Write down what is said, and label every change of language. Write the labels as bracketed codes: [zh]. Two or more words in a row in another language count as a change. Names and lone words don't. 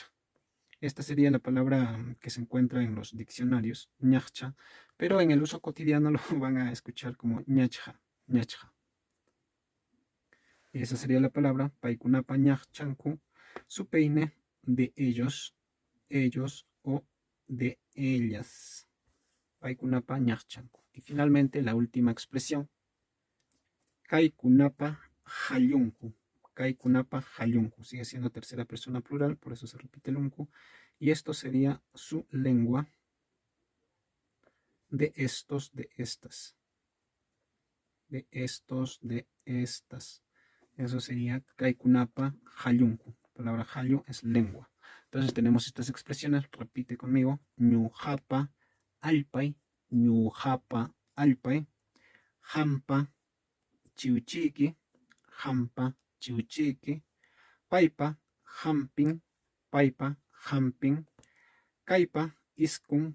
[es] Esta sería la palabra que se encuentra en los diccionarios, ñachcha, pero en el uso cotidiano lo van a escuchar como ñachja, ñachja. Esa sería la palabra [qu] paikunapa ñachchanku, [es] su peine de ellos, ellos o de ellas. [qu] Paikunapa ñachchanku. [es] Y finalmente la última expresión, [qu] kaikunapa hallunku. Kaikunapa hallunku. [es] Sigue siendo tercera persona plural, por eso se repite el unku. Y esto sería su lengua de estos, de estas. De estos, de estas. Eso sería [qu] kaikunapa hallunku. [es] La palabra hallu es lengua. Entonces tenemos estas expresiones. Repite conmigo. [qu] Ñujapa alpay. Ñujapa alpay. Hampa chiuchiqui. Hampa chiuchiqui. Paipa hampin. Paipa hampin. Kaipa iskun.